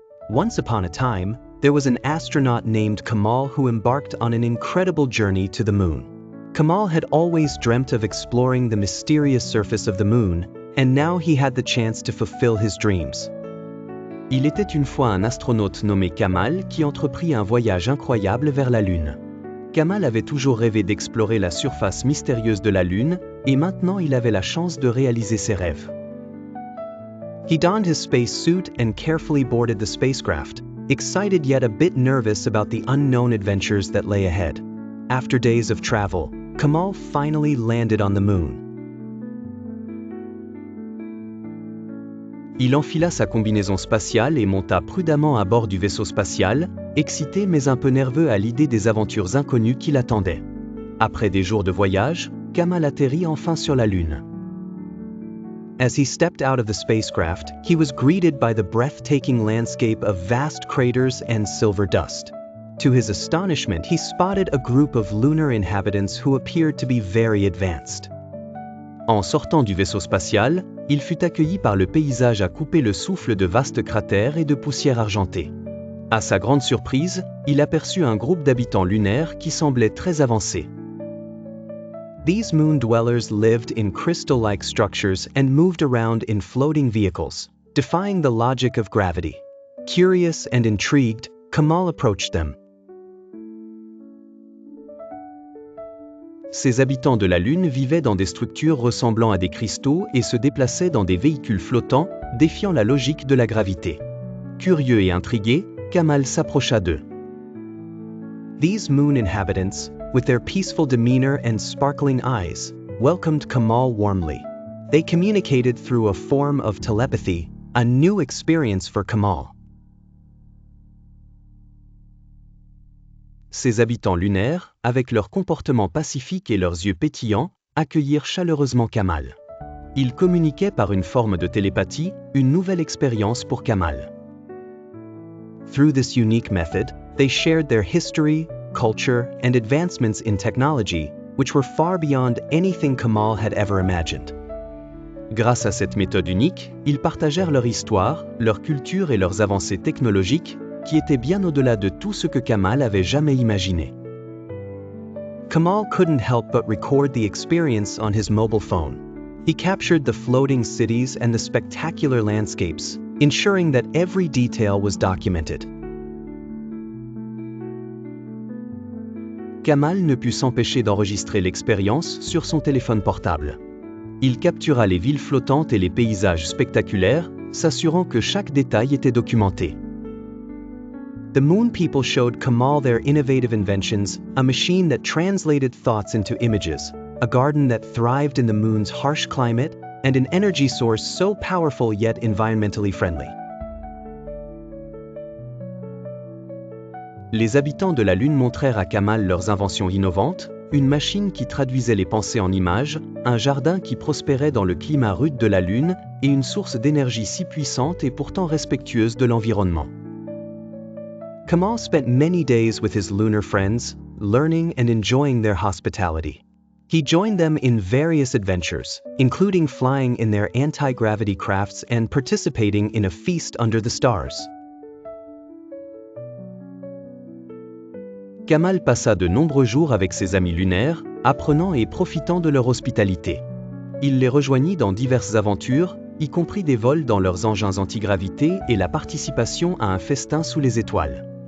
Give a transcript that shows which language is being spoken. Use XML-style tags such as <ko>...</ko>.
<en>Once upon a time, there was an astronaut named Kamal who embarked on an incredible journey to the moon. Kamal had always dreamt of exploring the mysterious surface of the moon, and now he had the chance to fulfill his dreams.</en> <fr>Il était une fois un astronaute nommé Kamal qui entreprit un voyage incroyable vers la Lune. Kamal avait toujours rêvé d'explorer la surface mystérieuse de la Lune, et maintenant il avait la chance de réaliser ses rêves.</fr> <en>He donned his space suit and carefully boarded the spacecraft, excited yet a bit nervous about the unknown adventures that lay ahead. After days of travel, Kamal finally landed on the moon.</en> <fr>Il enfila sa combinaison spatiale et monta prudemment à bord du vaisseau spatial, excité mais un peu nerveux à l'idée des aventures inconnues qui l'attendaient. Après des jours de voyage, Kamal atterrit enfin sur la Lune.</fr> <en>As he stepped out of the spacecraft, he was greeted by the breathtaking landscape of vast craters and silver dust. To his astonishment, he spotted a group of lunar inhabitants who appeared to be very advanced.</en> <fr>En sortant du vaisseau spatial, il fut accueilli par le paysage à couper le souffle de vastes cratères et de poussière argentée. À sa grande surprise, il aperçut un groupe d'habitants lunaires qui semblait très avancé.</fr> <en>These moon dwellers lived in crystal-like structures and moved around in floating vehicles, defying the logic of gravity. Curious and intrigued, Kamal approached them.</en> <fr>Ces habitants de la Lune vivaient dans des structures ressemblant à des cristaux et se déplaçaient dans des véhicules flottants, défiant la logique de la gravité. Curieux et intrigué, Kamal s'approcha d'eux.</fr> <en>These moon inhabitants, with their peaceful demeanor and sparkling eyes, welcomed Kamal warmly. They communicated through a form of telepathy, a new experience for Kamal.</en> <fr>Ces habitants lunaires, avec leur comportement pacifique et leurs yeux pétillants, accueillirent chaleureusement Kamal. Ils communiquaient par une forme de télépathie, une nouvelle expérience pour Kamal.</fr> <en>Through this unique method, they shared their history, culture, and advancements in technology, which were far beyond anything Kamal had ever imagined.</en> <fr>Grâce à cette méthode unique, ils partagèrent leur histoire, leur culture et leurs avancées technologiques, qui étaient bien au-delà de tout ce que Kamal avait jamais imaginé.</fr> <en>Kamal couldn't help but record the experience on his mobile phone. He captured the floating cities and the spectacular landscapes, ensuring that every detail was documented.</en> <fr>Kamal ne put s'empêcher d'enregistrer l'expérience sur son téléphone portable. Il captura les villes flottantes et les paysages spectaculaires, s'assurant que chaque détail était documenté.</fr> <en>The Moon People showed Kamal their innovative inventions, a machine that translated thoughts into images, a garden that thrived in the moon's harsh climate, and an energy source so powerful yet environmentally friendly.</en> <fr>Les habitants de la Lune montrèrent à Kamal leurs inventions innovantes, une machine qui traduisait les pensées en images, un jardin qui prospérait dans le climat rude de la Lune et une source d'énergie si puissante et pourtant respectueuse de l'environnement.</fr> <en>Kamal spent many days with his lunar friends, learning and enjoying their hospitality. He joined them in various adventures, including flying in their anti-gravity crafts and participating in a feast under the stars.</en> <fr>Kamal passa de nombreux jours avec ses amis lunaires, apprenant et profitant de leur hospitalité. Il les rejoignit dans diverses aventures, y compris des vols dans leurs engins antigravité et la participation à un festin sous les étoiles.</fr>